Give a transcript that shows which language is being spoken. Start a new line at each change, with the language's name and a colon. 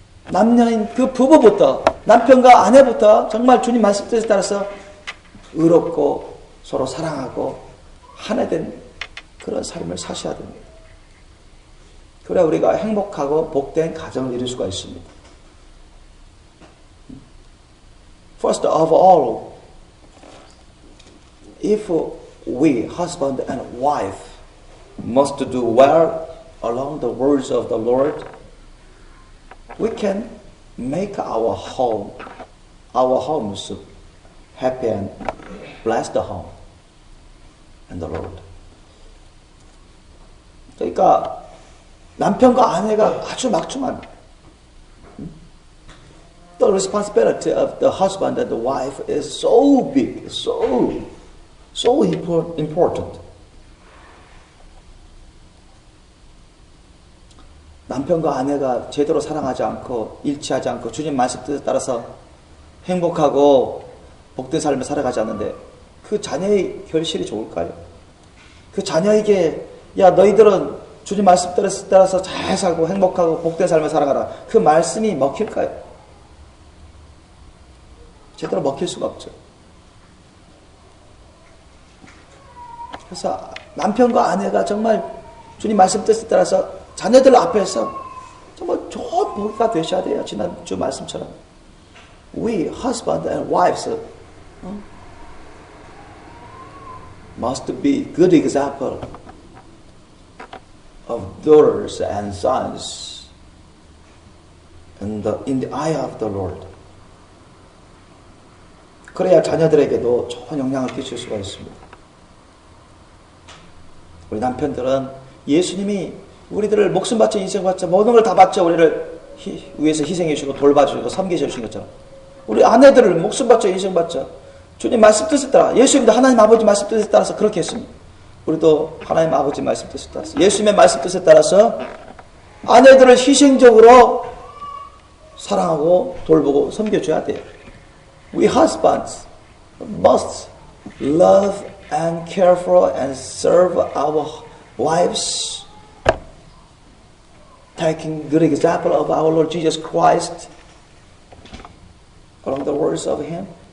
Korean: 남녀인 그 부부부터, 남편과 아내부터 정말 주님 말씀에 따라서 의롭고 서로 사랑하고 하나 된 그런 삶을 사셔야 됩니다. 그래야 우리가 행복하고 복된 가정을 이룰 수가 있습니다.
English: First of all, if we, husband and wife, must do well along the words of the Lord, we can make our homes happy and blessed home and the Lord.
Korean: 그러니까 남편과 아내가 아주 막중한
English: the responsibility of the husband and the wife is so big, so important.
Korean: 남편과 아내가 제대로 사랑하지 않고 일치하지 않고 주님 말씀 뜻에 따라서 행복하고 복된 삶을 살아가지 않는데 그 자녀의 결실이 좋을까요? 그 자녀에게 야 너희들은 주님 말씀 따라서 잘 살고 행복하고 복된 삶을 살아가라. 그 말씀이 먹힐까요? 제대로 먹힐 수가 없죠. 그래서 남편과 아내가 정말 주님 말씀 뜻에 따라서 자녀들 앞에서 정말 좋은 부부가 되셔야 돼요. 지난주 말씀처럼.
English: We, husband and wives, must be good example of daughters and sons in the eye of the Lord.
Korean: 그래야 자녀들에게도 좋은 영향을 끼칠 수가 있습니다. 우리 남편들은 예수님이 우리들을 목숨 바쳐 인생 바쳐 모든 걸 다 바쳐 우리를 위해서 희생해 주시고 돌봐주시고 섬기셔 주신 것처럼 우리 아내들을 목숨 바쳐 인생 바쳐 주님 말씀 뜻에 따라 예수님도 하나님 아버지 말씀 뜻에 따라서 그렇게 했습니다. 우리도 하나님 아버지 말씀 뜻에 따라서 예수님의 말씀 뜻에 따라서 아내들을 희생적으로 사랑하고 돌보고 섬겨줘야 돼요.
English: We husbands must love and care for and serve our wives, taking good example of our Lord Jesus Christ along the words of Him.